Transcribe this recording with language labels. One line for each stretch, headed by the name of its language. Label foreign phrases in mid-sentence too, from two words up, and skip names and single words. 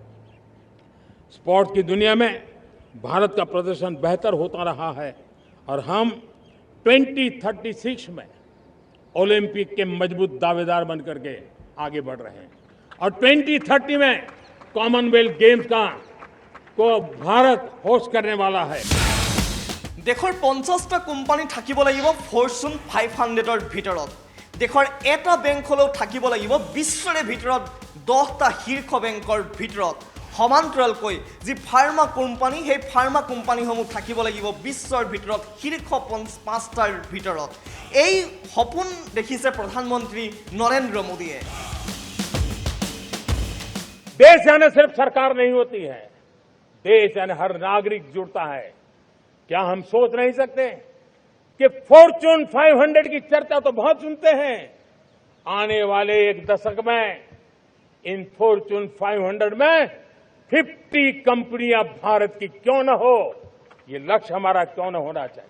Hindi: स्पोर्ट्स की दुनिया में भारत का प्रदर्शन बेहतर होता रहा है और हम 2036 में ओलंपिक के मजबूत दावेदार बनकर के आगे बढ़ रहे हैं और 2030 में कॉमनवेल्थ गेम्स को भारत होस्ट करने वाला है।
Assamese: দেশৰ 50টা কোম্পানী থাকিব লাগিব ফৰচুন 500ৰ ভিতৰত। দেশৰ এটা বেংক হ'লেও থাকিব লাগিব বিশ্বৰে ভিতৰত 10টা শীৰ্ষ বেংকৰ ভিতৰত। সমান্তৰালকৈ যি ফাৰ্মা কোম্পানী, সেই ফাৰ্মা কোম্পানীসমূহ থাকিব লাগিব বিশ্বৰ ভিতৰত শীৰ্ষ 5টাৰ ভিতৰত। এই সপোন দেখিছে প্ৰধানমন্ত্ৰী নৰেন্দ্ৰ মোদীয়ে।
Hindi: देश यानी सिर्फ सरकार नहीं होती है, देश यानी हर नागरिक जुड़ता है। क्या हम सोच नहीं सकते कि फॉर्चून 500 की चर्चा तो बहुत सुनते हैं, आने वाले एक दशक में इन फॉर्चून 500 में 50 कंपनियां भारत की क्यों न हो, ये लक्ष्य हमारा क्यों न होना चाहिए।